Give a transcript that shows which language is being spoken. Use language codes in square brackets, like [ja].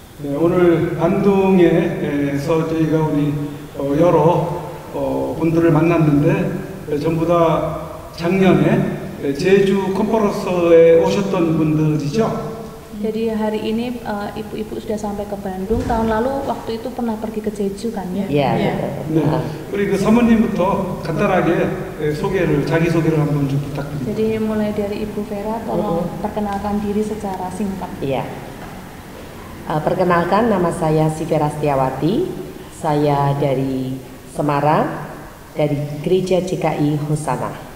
[ko] 네, 오늘 안동에서 저희가 우리 여러 분들을 만났는데 전부 다 작년에 제주 컨퍼런스에 오셨던 분들이죠. [id] Jadi hari ini ibu-ibu sudah sampai ke Bandung. Tahun lalu waktu itu pernah pergi ke Jeju kan ya? Iya. [ko] 네, 우리 그 사모님부터 간단하게 자기 소개를 한번 좀 부탁드립니다. [id] Jadi mulai dari Ibu Vera, tolong perkenalkan diri secara singkat. Iya. Perkenalkan, nama saya Sivera Setiawati. Saya dari Semarang, dari Gereja GKI Hosana.